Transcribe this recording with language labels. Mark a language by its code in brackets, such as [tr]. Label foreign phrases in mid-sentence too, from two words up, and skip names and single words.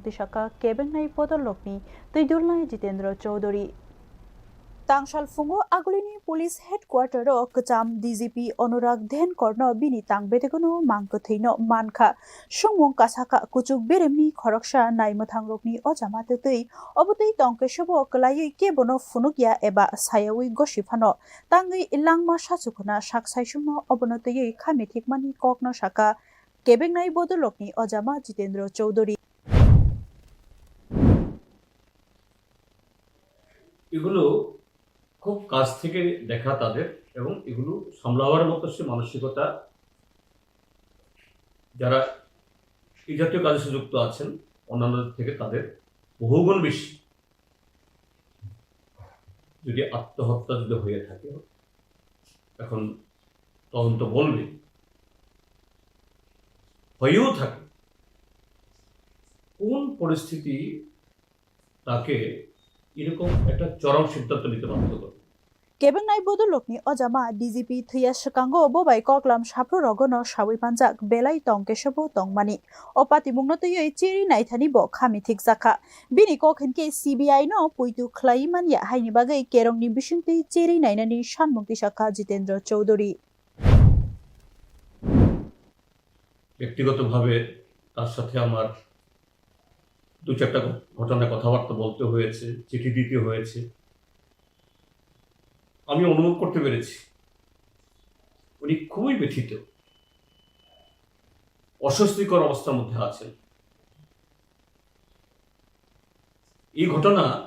[trp] tisaka kebengnai podolokni teidulnai Jitendra Chowdhury Tangshal fungo agulini [en] police headquarter [trp] ro kacham DGP Anurag Dhenkor no bini tangbetegono mangkothaino mankha sungmong kasaka kuchuk beremni khoroksha naimothangrokni ojama tetei obotei tongkesabo klaiui kebono funukya eba sayawi gosifano tangai ilangma sachukna saksaisungno obonotei khamithikmani kokno saka kebengnai bodolokni ojama Jitendra Chowdhury [bn] এগুলো খুব কাছ থেকে দেখা তাদের এবং এগুলো সামলাবার মতো সে মানসিকতা যারা এই জাতীয় কাজে যুক্ত আছেন অন্যান্যদের থেকে তাদের বহুগুণ বেশি যদি আত্মহত্যা যদি হয়ে থাকে এখন তদন্ত বলবে হয়েও থাকে কোন পরিস্থিতি তাকে এরকম একটা চরম সিদ্ধান্ত নিতে বাধ্য করে [trp] kebengnai bodolokni ojama DGP thuya shkango bobai koklam sapro rogono sawi panjak belai tongkesabo tongmani opati mungno tei chiri naithani bo khamithik jaka bini kokhenke CBI no puitu khlaimania haini bagai kerongni bisingti chiri nainani sanmukti saka Jitendra Chowdhury [bn] ব্যক্তিগতভাবে তার সাথে আমার দু চারটা ঘটনা কথাবার্তা বলতে হয়েছে চিঠি দিতে হয়েছে আমি অনুভব করতে পেরেছি উনি খুবই ব্যথিত অস্বস্তিকর অবস্থার মধ্যে আছেন এই ঘটনা